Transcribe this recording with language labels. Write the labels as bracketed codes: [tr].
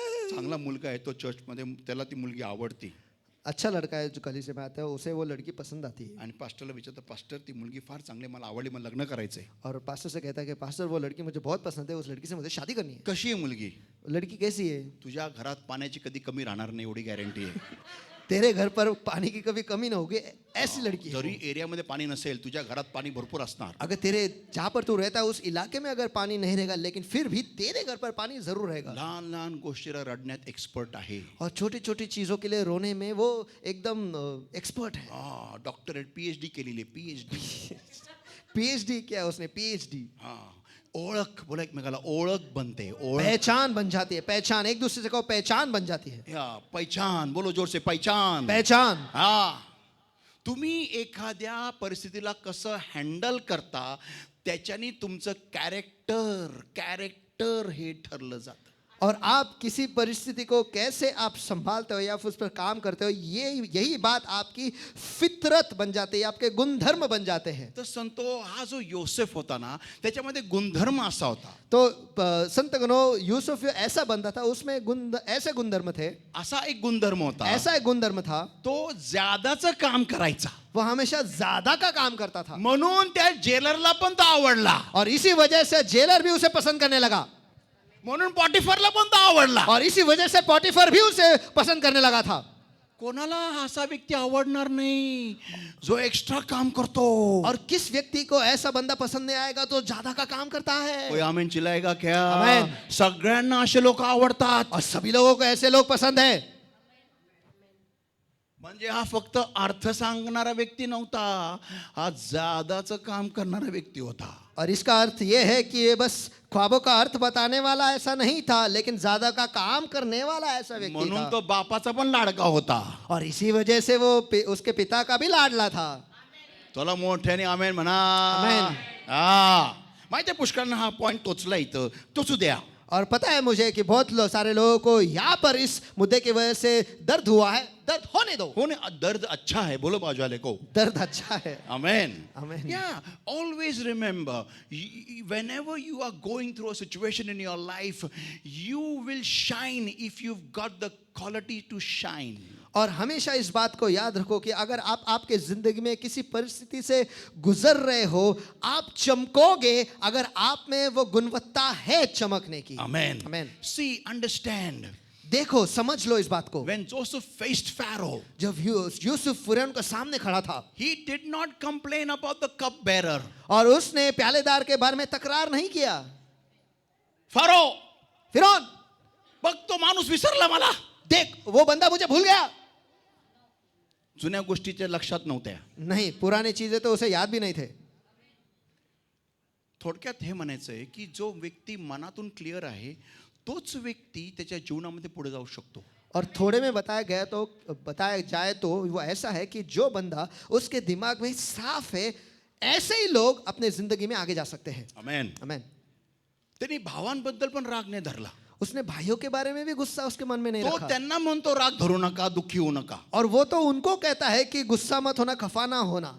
[mr] चांगला मुलगा आहे तो चर्चमध्ये, त्याला ती मुलगी आवडती. [hi] अच्छा लड़का है जो कलीसिया में आता है, उसे वो लड़की पसंद आती है. [mr] आणि पास्टरला विचारतं, पास्टर ती मुलगी फार चांगली, मला आवडली, मला लग्न करायचंय. [hi] और पास्टर से कहता है कि पास्टर वो लड़की मुझे बहुत पसंद है, उस लड़की से मुझे शादी करनी है. [mr] कशी आहे मुलगी. [hi] लड़की कैसी है. [mr] तुझ्या घरात पाण्याची कधी कमी राहणार नाही एवढी गॅरंटी आहे. [hi] तेरे घर पर पानी की कभी कमी ना होगी, ऐसी लड़की है. [mr] जरी एरियामध्ये पाणी नसेल, तुझ्या घरात पाणी भरपूर असणार. [hi] अगर तेरे जहाँ पर तू रहता है उस इलाके में अगर पानी नहीं रहेगा, लेकिन फिर भी तेरे घर पर पानी जरूर रहेगा. [mr] लहान लहान गोष्टीला रडण्यात एक्सपर्ट आहे. [hi] और छोटी छोटी चीजों के लिए रोने में वो एकदम एक्सपर्ट है. [mr] हा, डॉक्टरेट पीएचडी केलेली, पीएचडी. [hi] पीएचडी क्या है उसने, पीएचडी. [mr] हा, ओळख, बोला एकमेकाला, ओळख बनते. ओळख, [hi] पहचान बन जाती है. पहचान, एक दूसरे से कहो पहचान बन जाती है. या पहचान, बोलो जोर से, पहचान. पहचान. [mr] हा, तुम्ही एखाद्या परिस्थितीला कसं हँडल करता त्याच्यानी तुमचं कॅरेक्टर हे ठरलं जातं. [hi] और आप किसी परिस्थिति को कैसे आप संभालते हो या फिर उस पर काम करते हो, ये यही बात आपकी फितरत बन जाती है, आपके गुणधर्म बन जाते हैं. [mr] तर संतो हा जो योसेफ होता ना त्याच्यामध्ये गुणधर्म असा होता, [hi] तो संत गणों, यूसुफ ऐसा बंदा था, उसमें ऐसे गुणधर्म थे, [mr] असा एक गुणधर्म होता, [hi] ऐसा एक गुणधर्म था, [mr] तो ज्यादाचं काम करायचा. [hi] वो हमेशा ज्यादा का काम करता था. [mr] म्हणून त्या जेलरला पण तो आवडला, [hi] और इसी वजह से जेलर भी उसे पसंद करने लगा. [mr] म्हणून पॉटिफरला पण तो आवडला. [hi] और इसी वजह से पॉटिफर भी उसे पसंद करने लगा था. [mr] कोणाला असा व्यक्ती आवडणार नाही जो एक्स्ट्रा काम करतो. [hi] और किस व्यक्ति को ऐसा बंदा पसंद नहीं आएगा तो ज्यादा का काम करता है. कोई आमेन चिल्लाएगा क्या? आमेन. [mr] सगळ्यांना असे लोक आवडतात. [hi] और सभी लोगों को ऐसे लोग पसंद है. [mr] म्हणजे हा फक्त अर्थ सांगणारा व्यक्ती नव्हता, हा ज्यादाचं काम करणारा व्यक्ती होता. [hi] और इसका अर्थ ये है कि ये बस ख्वाबों का अर्थ बताने वाला ऐसा नहीं था, लेकिन ज्यादा का काम करने वाला ऐसा व्यक्ति [mr] म्हणून [hi] था. [mr] तो बापाचा पण लाडका होता. [hi] और इसी वजह से वो उसके पिता का भी लाडला था. [mr] तुला मोठ्याने आमेन म्हणा. आमेन. हा माहिती आहे, पुष्कळांना हा पॉइंट टोचला इथं, टोचू द्या. [hi] और पता है मुझे कि बहुत सारे लोगों को यहाँ पर इस मुद्दे की वजह से दर्द हुआ है. दर्द होने दो. हो ना, दर्द अच्छा है, बोलो बाजू वाले को. दर्द अच्छा है. Amen. Amen. [en] Yeah, always remember, whenever you are going through a situation in your life, you will shine if you've got the quality to shine. [hi] और हमेशा इस बात को याद रखो कि अगर आप आपके जिंदगी में किसी परिस्थिति से गुजर रहे हो, आप चमकोगे अगर आप में वो गुणवत्ता है चमकने की. Amen. Amen. [en] See, understand. [hi] देखो, समझ लो इस बात को. [en] When Joseph faced Pharaoh, [hi] जब यूसुफ फिरौन के सामने खड़ा था [en] he did not complain about the cupbearer. [hi] और उसने प्यालेदार के बारे में तकरार नहीं किया. [en] Pharaoh, [hi] फिरौन, [mr] बघ तो माणूस विसरला मला. [hi] देख वो बंदा मुझे भूल गया. [mr] जुन्या गोष्टीच्या लक्षात नव्हत्या. [hi] नहीं, पुरानी चीजें तो उसे याद भी नहीं थे. [mr] थोडक्यात हे म्हणायचं आहे की जो व्यक्ती मनातून क्लिअर आहे तोच व्यक्ती त्याच्या जीवनामध्ये पुढे जाऊ शकतो. [hi] और थोड़े में बताया जाए तो वो ऐसा है कि जो बंदा उसके दिमाग में साफ है, ऐसे ही लोग अपने जिंदगी में आगे जा सकते हैं. आमेन. आमेन. [mr] त्यांनी भावांबद्दल पण राग नाही धरला. [hi] उसने भाइयों के बारे में भी गुस्सा उसके मन में नहीं तो रखा. [mr] त्यांना म्हणतो राग धरू नका, दुःखी होऊ नका. [hi] और वो तो उनको कहता है कि गुस्सा मत होना, खफा ना होना.